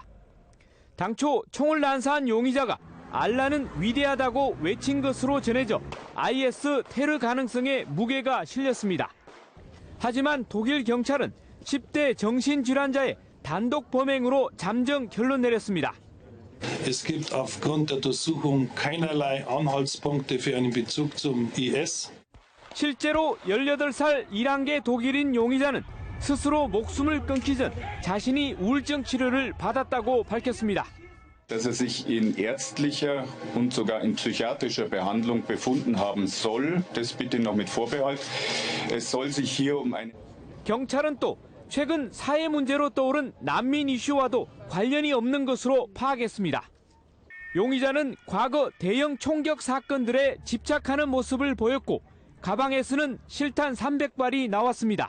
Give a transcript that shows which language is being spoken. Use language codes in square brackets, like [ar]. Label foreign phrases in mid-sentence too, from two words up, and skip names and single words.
[ko] 당초 총을 난사한 용의자가 알라는 위대하다고 외친 것으로 전해져 IS 테러 가능성에 무게가 실렸습니다. 하지만 독일 경찰은 10대 정신질환자의 단독 범행으로 잠정 결론 내렸습니다. [de] Es gibt aufgrund der Untersuchung keinerlei Anhaltspunkte für einen Bezug zum IS. [ko] 실제로 18살 1한계 독일인 용의자는 스스로 목숨을 끊기 전 자신이 우울증 치료를 받았다고 밝혔습니다. [de] Dass sich in ärztlicher und sogar in psychiatrischer Behandlung befunden haben soll, das bitte noch mit Vorbehalt. Es soll sich hier ein [ko] 경찰은 또 최근 사회 문제로 떠오른 난민 이슈와도 관련이 없는 것으로 파악했습니다. 용의자는 과거 대형 총격 사건들에 집착하는 모습을 보였고 가방에서는 실탄 300발이 나왔습니다.